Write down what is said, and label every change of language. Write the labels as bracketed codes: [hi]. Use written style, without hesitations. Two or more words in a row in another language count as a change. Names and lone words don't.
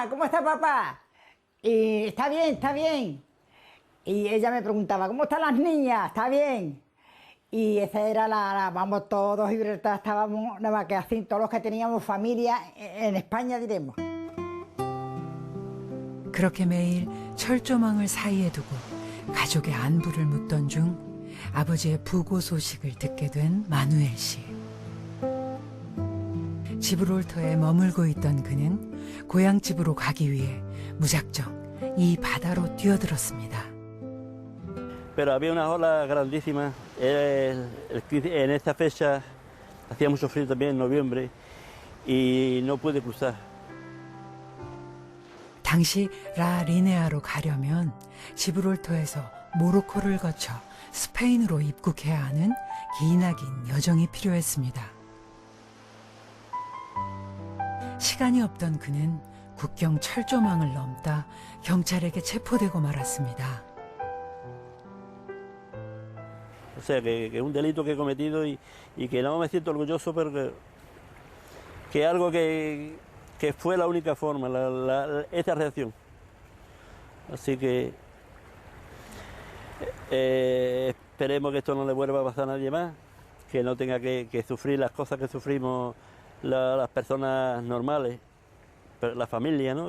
[es] ¿Cómo está papá? Y está bien, está bien. Y ella me preguntaba, ¿cómo están las niñas? ¿Está bien? Y esa era vamos, todos Gibraltar estábamos, nada más que así, todos los que teníamos familia en España, diremos. [ko] 그렇게 매일 철조망을 사이에 두고 가족의 안부를 묻던 중 아버지의 부고 소식을 듣게 된 마누엘 씨. 지브롤터에 머물고 있던 그는 고향집으로 가기 위해 무작정 이 바다로 뛰어들었습니다. [es] Pero había una ola grandísima. En esta fecha hacía mucho frío también, en noviembre, y no pude cruzar. [ko] 당시 라리네아로 가려면 지브롤터에서 모로코를 거쳐 스페인으로 입국해야 하는 기나긴 여정이 필요했습니다. 시간이 없던 그는 국경 철조망을 넘다 경찰에게 체포되고 말았습니다. [es] O sea, que un delito que he cometido y que no me siento orgulloso, pero que algo que fue la única forma, esta reacción. Así que esperemos que esto no le vuelva a pasar a nadie más, que no tenga que sufrir las cosas que sufrimos las personas normales, la familia, ¿no?